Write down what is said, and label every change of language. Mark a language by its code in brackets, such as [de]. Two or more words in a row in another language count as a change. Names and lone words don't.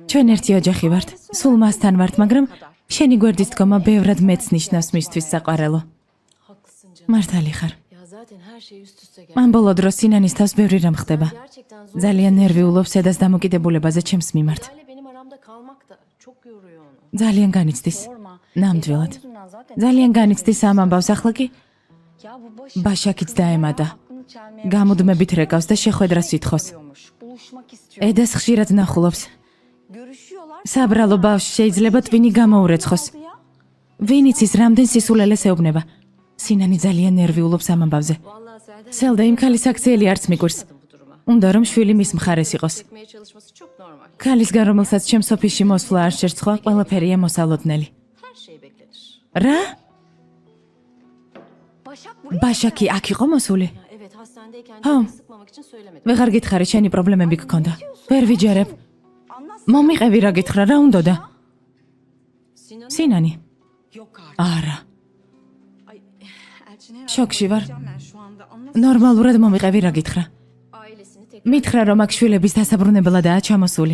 [ka] ჩვენ ერთი ოჯახი ვართ, სულ მასთან ვართ, მაგრამ შენი გვერდის დგომა ბევრად მეც ნიშნავს მისთვის საყვარელო. [tr] Haklısın canım. [ka] მართალი ხარ. [tr] Ya zaten her şey üst üste geldi. [ka] მან ბოლო დროს სინანის თავს ბევრი რამ ხდება. [tr] Gerçekten zor. [ka] ძალიან ნერვიულობს ედას დამოკიდებულებაზე ჩემს მიმართ. [tr] Lale benim aramda kalmak da çok yoruyor onu. [ka] ძალიან განიცდის. [tr] Sorma. [ka] ნამდვილად. [tr] Yüzünden zaten. [ka] ძალიან განიცდის ამ ამბავს ახლა კი [tr] Ya bu baş. [ka] ბაშაკიც დაემატა. [tr] Aklını çelmeye [ka] გამუდმებით რეკავს და შეხვედრას ითხოვს. [tr] başlıyormuş. Buluşmak istiyor. [ka] ედას ხშირად ნახულობს. [tr] Görüşüyorlar. [ka] საბრალო ბავშვი შეიძლება ტვინი გამოურეცხოს. [tr] Oldu ya. [ka] ვინ იცის რამდენ სისულელეს ეუბნება. სინანი ძალიან ნერვიულობს ამ ამბავზე. [tr] Vallahi Selda [ka] სელდა იმ ქალის აქციელი არც მიგვირს. [tr] bu duruma. [ka] უნდა რომ შვილი მის მხარეს იყოს. [tr] Çekmeye çalışması çok normal. [ka] ქალისგან რომელსაც ჩემს ოფისში მოსვლა არ შერცხვა, ყველაფერია მოსალოდნელი. [tr] Her şey beklenir. [ka] რა? [tr] Başak buraya. [ka] ბაშაკი აქ იყო მოსული? [tr] Ya evet hastanedeyken Ha. canını sıkmamak için söylemedim. [ka] ვეღარ გითხარი, შენი პრობლემები გქონდა. ვერ ვიჯერებ. [tr] Anlat [ka] მომიყევი რა გითხრა, რა უნდოდა? სინანი. არა. შოქში ვარ. ნორმალურად მომიყევი რა გითხრა. მითხრა რომ აქ შვილების დასაბრუნებლადაა ჩამოსული.